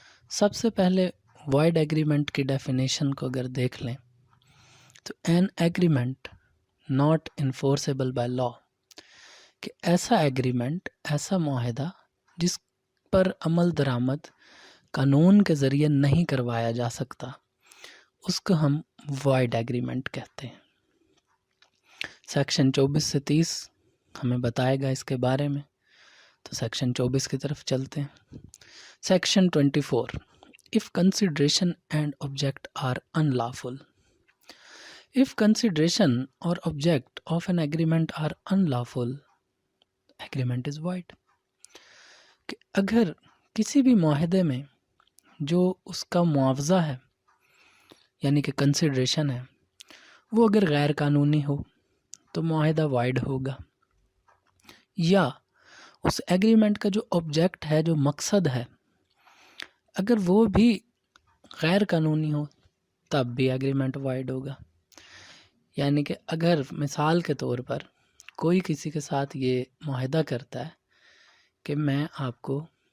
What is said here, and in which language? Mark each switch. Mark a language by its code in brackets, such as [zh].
[ur] سب سے پہلے void agreement کی ڈیفینیشن کو اگر دیکھ لیں تو [en] an agreement not enforceable by law, [ur] کہ ایسا ایگریمنٹ، ایسا معاہدہ جس پر عمل درآمد قانون کے ذریعے نہیں کروایا جا سکتا، اس کو ہم وائڈ ایگریمنٹ کہتے ہیں۔ سیکشن 24 سے 30 ہمیں بتائے گا اس کے بارے میں، تو سیکشن 24 کی طرف چلتے ہیں۔ Section 24، [en] if consideration and object are unlawful. If consideration or object of an agreement are unlawful, agreement is void. [ur] کہ اگر کسی بھی معاہدے میں جو اس کا معاوضہ ہے یعنی کہ کنسیڈریشن ہے وہ اگر غیر قانونی ہو تو معاہدہ وائڈ ہوگا، یا اس ایگریمنٹ کا جو آبجیکٹ ہے، جو مقصد ہے، اگر وہ بھی غیر قانونی ہو تب بھی ایگریمنٹ وائڈ ہوگا۔ یعنی کہ اگر مثال کے طور پر کوئی کسی کے ساتھ یہ معاہدہ کرتا ہے کہ میں آپ کو